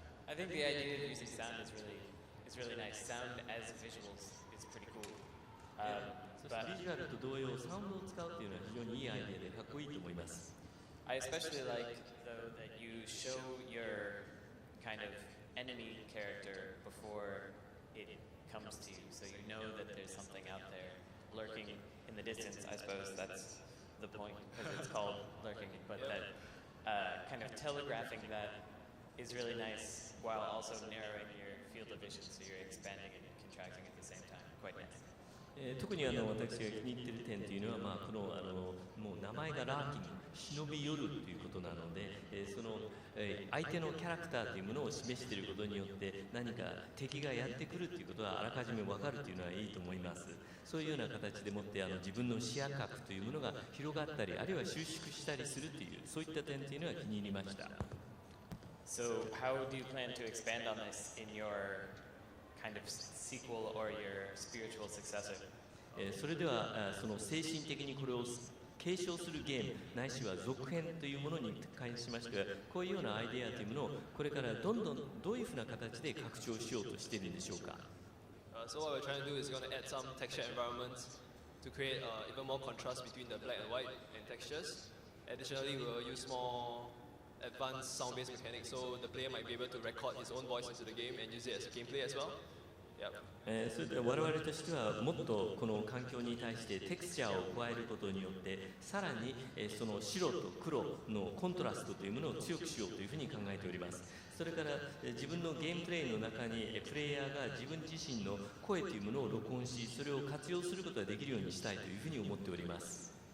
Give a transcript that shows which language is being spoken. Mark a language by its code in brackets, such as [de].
[en] I think the idea of using sound is really nice. Sound as visuals is pretty cool. [ja] そしてビジュアルと同様、サウンドを使うというのは非常にいいアイデアでかっこいいと思います。 [en] I especially like though that you show your kind of enemy character before it comes to you, so you know that there's something out there lurking in the distance. I suppose that's the point because it's called lurking, but that kind of telegraphing that is really nice while also narrowing your field of vision, so you're expanding and contracting at the same time. Quite nice. [ja] 特に私が気に入っている点というのは、このもう名前がラーキング、忍び寄るということなので、その相手のキャラクターというものを示していることによって何か敵がやってくるということはあらかじめ分かるというのはいいと思います。そういうような形でもって自分の視野角というものが広がったり、あるいは収縮したりするというそういった点というのは気に入りました。 [en] So how do you plan to expand on this in your kind of sequel or your spiritual successor? [ja] それではその精神的にこれを継承するゲームないしは続編というものに関しましてはこういうようなアイデアというものをこれからどんどんどういうふうな形で拡張しようとしているんでしょうか。 [en] So what we're trying to do is going to add some texture environments to create even more contrast between the black and white and textures. Additionally, we'll use more advanced sound-based mechanics, so the player might be able to record his own voice into the game and use it as gameplay as well. Yep. [ja] それで我々としてはもっとこの環境に対してテクスチャーを加えることによってさらにその白と黒のコントラストというものを強くしようというふうに考えております。それから自分のゲームプレイの中にプレイヤーが自分自身の声というものを録音しそれを活用することができるようにしたいというふうに思っております。